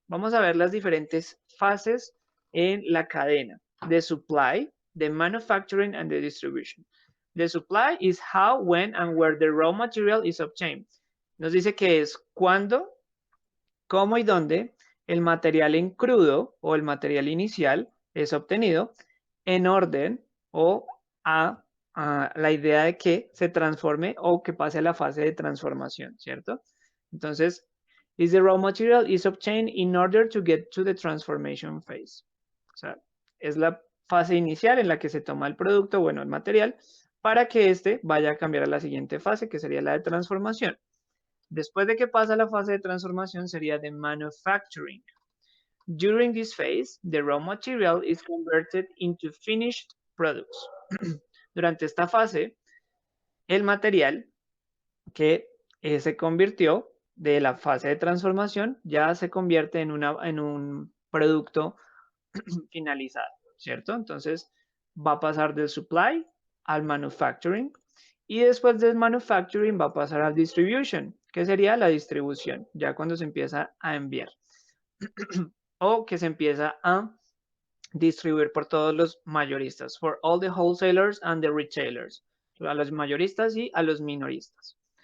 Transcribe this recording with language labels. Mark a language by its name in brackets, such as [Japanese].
[Spanish] Vamos a ver las diferentes fases en la cadena. [English] The supply, the manufacturing, and the distribution. The supply is how, when, and where the raw material is obtained. [Spanish] Nos dice que es cuándo, cómo y dónde el material en crudo o el material inicial es obtenido en orden o a la idea de que se transforme o que pase a la fase de transformación, ¿cierto? Entonces, [English] is the raw material is obtained in order to get to the transformation phase. [Spanish] O sea, es la fase inicial en la que se toma el producto, bueno, el material, para que éste vaya a cambiar a la siguiente fase, que sería la de transformación. Después de que pasa la fase de transformación sería de manufacturing. [English] During this phase, the raw material is converted into finished products. [Spanish] Durante esta fase, el material que se convirtió de la fase de transformación ya se convierte en un producto finalizado, ¿cierto? Entonces va a pasar del supply al manufacturing y después del manufacturing va a pasar al distribution, que sería la distribución, ya cuando se empieza a enviar o que se empieza a distribuir por todos los mayoristas, [English] for all the wholesalers and the retailers, [Spanish] a los mayoristas y a los minoristas.